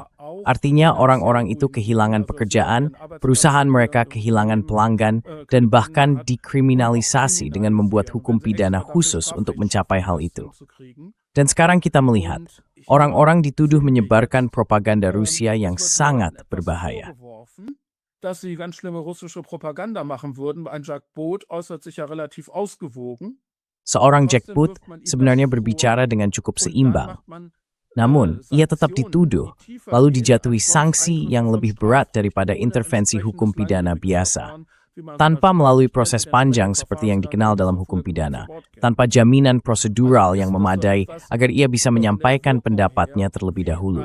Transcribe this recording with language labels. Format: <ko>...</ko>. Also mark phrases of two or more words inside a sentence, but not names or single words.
<id>Artinya orang-orang itu kehilangan pekerjaan, perusahaan mereka kehilangan pelanggan, dan bahkan dikriminalisasi dengan membuat hukum pidana khusus untuk mencapai hal itu. Dan sekarang kita melihat, orang-orang dituduh menyebarkan propaganda Rusia yang sangat berbahaya.</id> <de>Dass sie ganz schlimme russische Propaganda machen würden. Ein Jack Boot äußert sich ja relativ ausgewogen.</de> <id>Seorang Jack Booth sebenarnya berbicara dengan cukup seimbang. Namun, ia tetap dituduh, lalu dijatuhi sanksi yang lebih berat daripada intervensi hukum pidana biasa, tanpa melalui proses panjang seperti yang dikenal dalam hukum pidana, tanpa jaminan prosedural yang memadai agar ia bisa menyampaikan pendapatnya terlebih dahulu.</id>